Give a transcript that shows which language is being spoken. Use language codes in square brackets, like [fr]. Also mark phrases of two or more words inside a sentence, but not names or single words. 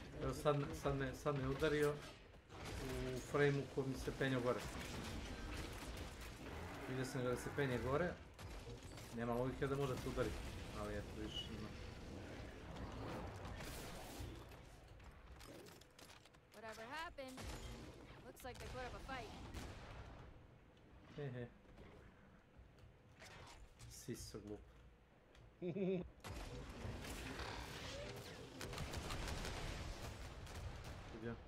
[hr] Evo sad me udario u frame-u koji mi se penio gore. Vidio sam ga da se penje gore. Nema logike da može te udariti, ali eto vidiš ima. [en] Whatever happened, looks like they put up a fight. Hehe. [hr] Siso glup. Gdje?